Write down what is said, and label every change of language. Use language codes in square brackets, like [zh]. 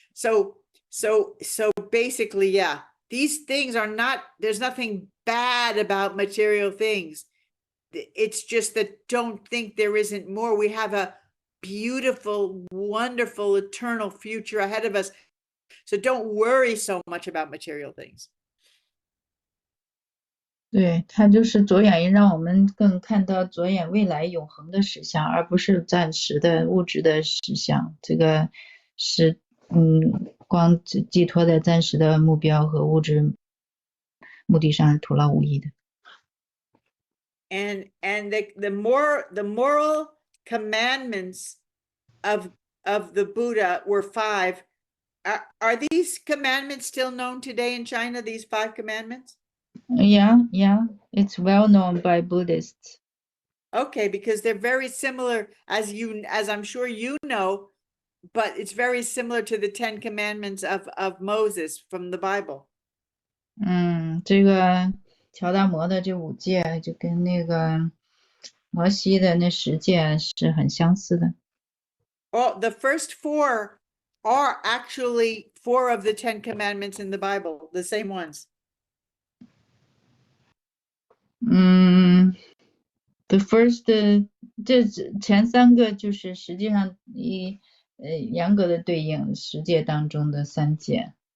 [en] So basically, yeah, these things are not, there's nothing bad about material things. It's just that don't think there isn't more. We have a beautiful, wonderful, eternal future ahead of us. So don't worry so much about material things. [zh] 对，它就是着眼于让我们更看到着眼未来永恒的实相，而不是暂时的物质的实相。这个是光寄托在暂时的目标和物质目的上是徒劳无益的。 [en] And the moral commandments of the Buddha were 5. Are these commandments still known today in China? These 5 commandments? Yeah, it's well known by Buddhists. Okay, because they're very similar, as I'm sure you know, but it's very similar to the 10 commandments of Moses from the Bible. [zh] 这个乔达摩的这5戒就跟那个摩西的那10戒是很相似的。 [en] Well, the first 4 are actually 4 of the 10 commandments in the Bible, the same ones. The first [zh] 这前3个就是实际上严格的对应10戒当中的3戒。